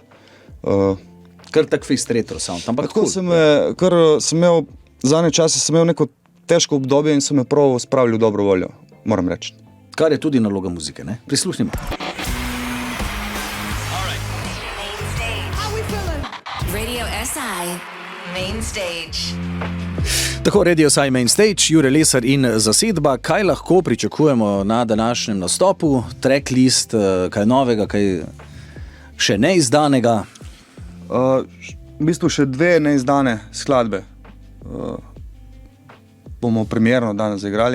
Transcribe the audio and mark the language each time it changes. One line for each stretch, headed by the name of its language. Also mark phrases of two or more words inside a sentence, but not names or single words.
Slovenian: Kar tak fejst
English: retro sound,
Slovenian: ampak Tako sem imel, zadnje čase sem imel neko težko obdobje in sem me prav spravil v dobro voljo, moram reči. Kar je tudi naloga muzike, ne? Prisluhnimo. Radio SI, main stage. Tako, Radio SI Main Stage, Jure Lesar in zasedba. Kaj lahko pričakujemo na današnjem nastopu? Tracklist, kaj novega, kaj še neizdanega? V bistvu še 2 neizdane skladbe bomo premierno danes zaigrali.